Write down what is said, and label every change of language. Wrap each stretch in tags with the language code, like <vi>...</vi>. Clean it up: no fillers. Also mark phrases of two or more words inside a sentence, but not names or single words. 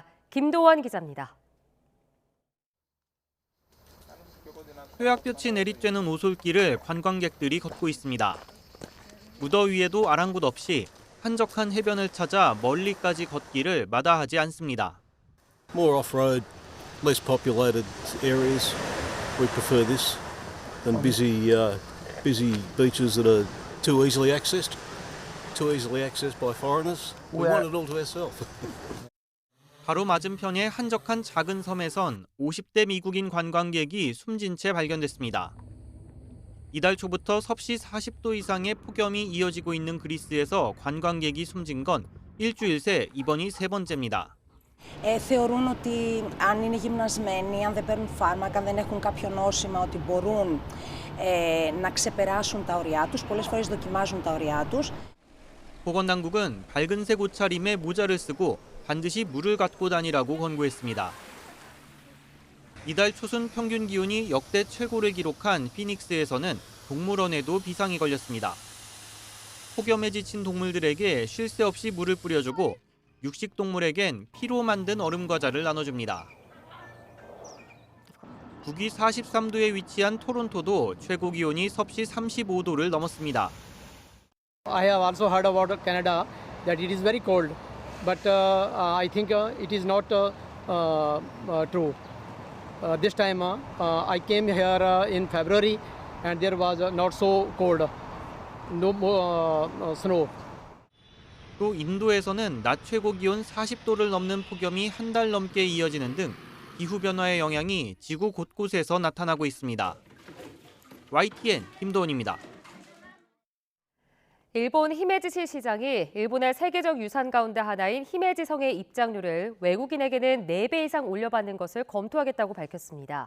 <ko>김도원 기자입니다. 회학볕이 내리쬐는 오솔길을 관광객들이 걷고 있습니다. 무더위에도 아랑곳 없이 한적한 해변을 찾아 멀리까지 걷기를 마다하지 않습니다.</ko> <en>More off-road, less populated areas. We prefer this than busy beaches that are too easily accessed by foreigners. We want it all to ourselves.</en> <ko>바로 맞은편의 한적한 작은 섬에선 50대 미국인 관광객이 숨진 채 발견됐습니다. 이달 초부터 섭씨 40도 이상의 폭염이 이어지고 있는 그리스에서 관광객이 숨진 건 일주일 새 이번이 3번째입니다.</ko> <el>Θεωρούν ότι αν είναι γυμνασμένοι, αν δεν παίρνουν φάρμακα, αν δεν έχουν κάποιο νόσημα, ότι μπορούν να ξεπεράσουν τα ωριά τους. Πολλές φορές δοκιμάζουν τα ωριά τους.</el> <ko>보건당국은 밝은색 옷차림에 모자를 쓰고 반드시 물을 갖고 다니라고 권고했습니다. 이달 초순 평균 기온이 역대 최고를 기록한 피닉스에서는 동물원에도 비상이 걸렸습니다. 폭염에 지친 동물들에게 쉴 새 없이 물을 뿌려주고 육식동물에겐 피로 만든 얼음 과자를 나눠줍니다. 북위 43도에 위치한 토론토도 최고 기온이 섭씨 35도를 넘었습니다.</ko> <en>I have also heard about Canada that it is very cold, but I think it is not true. This time I came here in February and there was not so cold, no snow.</en> <ko>또 인도에서는 낮 최고 기온 40도를 넘는 폭염이 한 달 넘게 이어지는 등 기후변화의 영향이 지구 곳곳에서 나타나고 있습니다. YTN 김도훈입니다. 일본 히메지시 시장이 일본의 세계적 유산 가운데 하나인 히메지성의 입장료를 외국인에게는 4배 이상 올려받는 것을 검토하겠다고 밝혔습니다.</ko>